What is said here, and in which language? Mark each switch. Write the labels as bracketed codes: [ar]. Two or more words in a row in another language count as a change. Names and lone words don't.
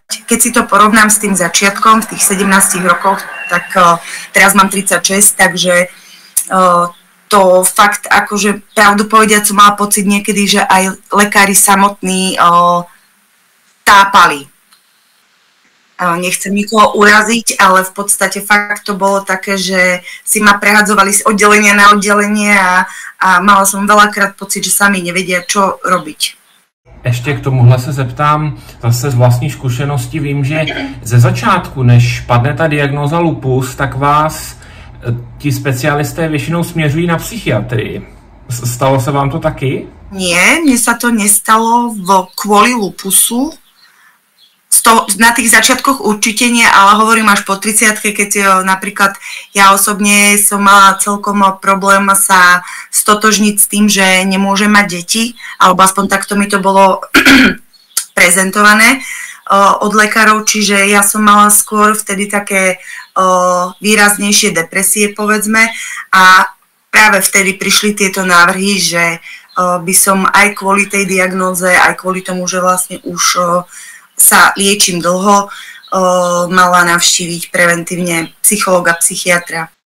[sk] Keď si to porovnám s tým začiatkom, v tých 17 rokoch, tak teraz mám 36, takže to fakt, akože pravdu povediac, som mala pocit niekedy, že aj lekári samotní tápali. Nechcem nikoho uraziť, ale v podstate fakt to bolo také, že si ma prehadzovali z oddelenia na oddelenie a mala som veľakrát pocit, že sami nevedia, čo robiť. [cs] Ještě k tomuhle se zeptám zase z vlastní zkušenosti. Vím, že ze začátku, než padne ta diagnóza lupus, tak vás ti specialisté většinou směřují na psychiatrii. Stalo se vám to taky? [sk] Nie, mne sa to nestalo kvôli lupusu. Na tých začiatkoch určite nie, ale hovorím až po 30-ke, keď napríklad ja osobne som mala celkom problém sa stotožniť s tým, že nemôžem mať deti, alebo aspoň takto mi to bolo prezentované od lekárov, čiže ja som mala skôr vtedy také výraznejšie depresie, povedzme, a práve vtedy prišli tieto návrhy, že by som aj kvôli tej diagnóze, aj kvôli tomu, že vlastne už sa liečím dlho, mala navštíviť preventívne psychologa, psychiatra.